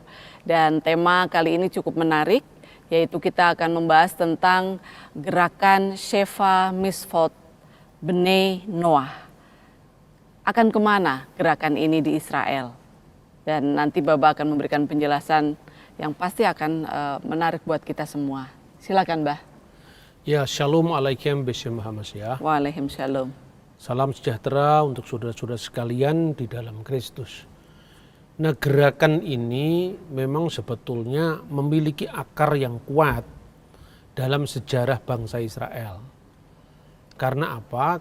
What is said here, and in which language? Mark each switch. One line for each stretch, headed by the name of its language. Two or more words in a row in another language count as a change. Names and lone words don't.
Indonesian: Dan tema kali ini cukup menarik, yaitu kita akan membahas tentang gerakan
Hebrew: שבע משפט בני נח.
Indonesian: Akan kemana gerakan ini di Israel? Dan nanti Baba akan memberikan penjelasan yang pasti akan menarik buat kita semua. Silakan, Bah. Ya,
Hebrew: שלום עליכם בשם Muhammad ya.
Indonesian: Waalaikumsalam. Salam sejahtera untuk saudara-saudara sekalian di dalam Kristus. Nah, gerakan ini memang sebetulnya memiliki akar yang kuat dalam sejarah bangsa Israel. Karena apa?